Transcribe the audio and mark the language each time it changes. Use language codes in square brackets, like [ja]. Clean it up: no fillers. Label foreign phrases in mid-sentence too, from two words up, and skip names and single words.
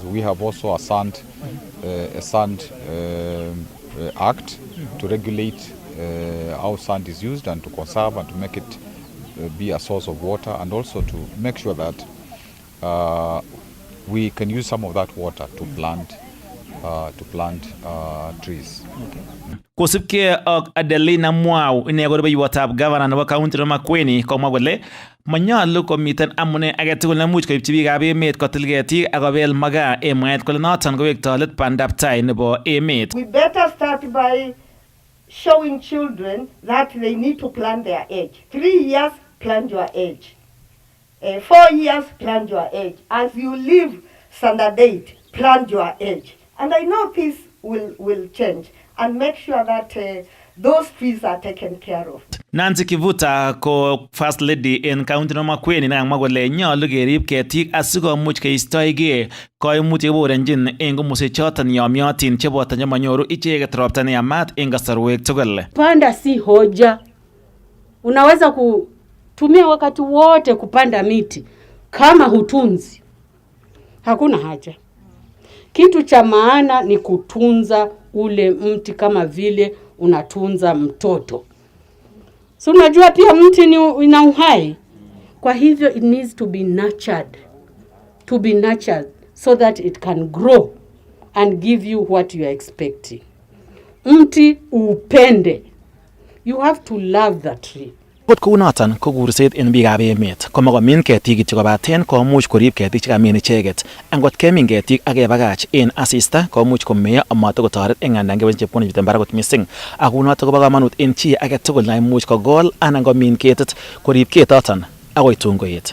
[en] We have also a sand act to regulate how sand is used and to conserve and to make it be a source of water, and also to make sure that we can use some of that water to plant trees. Okay. [kln] Kosipke ak Adelina Mwau ine ko rubeiwotab governor nebo county nebo Makueni komwa kole manyalu komiten amune agetugul nemuch koipchi biikab emet kotil ketik ak kobel magaa en mwaet kole noton kowekto let bandab tai nebo emet. [en] We better start by showing children that they need to plan their age. 3 years, plan your age. 4 years, plant your age. As you leave standard 8, plant your age. And I know this will change and make sure that those trees are taken care of. [kln] Nancy Kivuta ko [en] First Lady [kln] in County no Makueni na magole nyolu kerib ketik asikomuch keistoige koimutik cheborenjin eng komoswek choton yomyotin cheboto chemanyoru icheket ropta neyamat eng kasarwek tugul. [sw] Panda si hoja. Unaweza kutumia wakati wote kupanda miti kama hutunzi. Hakuna haja. Kitu cha maana ni kutunza ule mti kama vile unatunza mtoto. So unajua pia mti ina uhai. Kwa hivyo [en] it needs to be nurtured. To be nurtured so that it can grow and give you what you are expecting. [sw] Mti upende. [en] You have to love the tree. [kln] Kot kounoton ko kurset en biikab emet komakomin ketik kityo kobaten komuch korib ketik chekamin icheket. Angot kemin ketik ak kebakach en asista komuch komeyo amatokotoret eng ng'andan kewesin chepkondok chemiten barak kot missing. Ak kounoton kobo komonut en chi age tugul neimuch kogol anan komin ketit korib ketoton akoi tun koet.